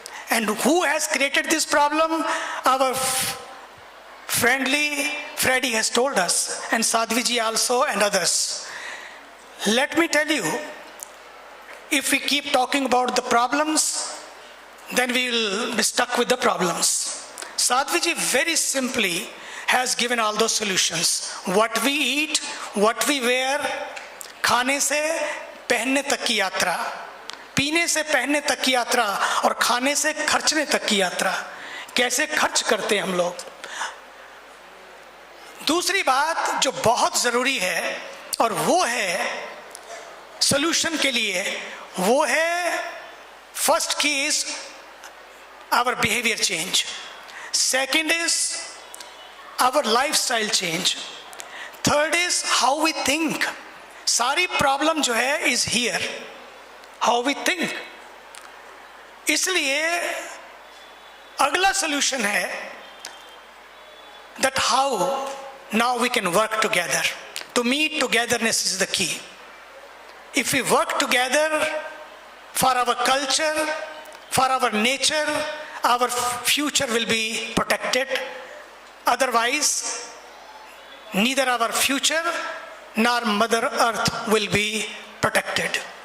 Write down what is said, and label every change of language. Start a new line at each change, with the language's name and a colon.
English: And who has created this problem? Our friendly Freddy has told us, and Sadhvi ji also, and others. Let me tell you, if we keep talking about the problems, then we will be stuck with the problems. Sadhvi ji very simply has given all those solutions. What we eat, what we wear,
Hindi: खाने से पहनने तक की यात्रा, पीने से पहनने तक की यात्रा और खाने से खर्चने तक की यात्रा, कैसे खर्च करते हैं हम लोग। दूसरी बात जो बहुत ज़रूरी है और वो है सॉल्यूशन के लिए, वो है
English: First key is our behaviour change, second is our lifestyle change, third is how we think.
Hindi: सारी प्रॉब्लम जो है
English: Is here, how we think.
Hindi: इसलिए अगला सॉल्यूशन है
English: That how now we can work together. To me, togetherness is the key. If we work together for our culture, for our nature, our future will be protected. Otherwise, neither our future nor Mother Earth will be protected.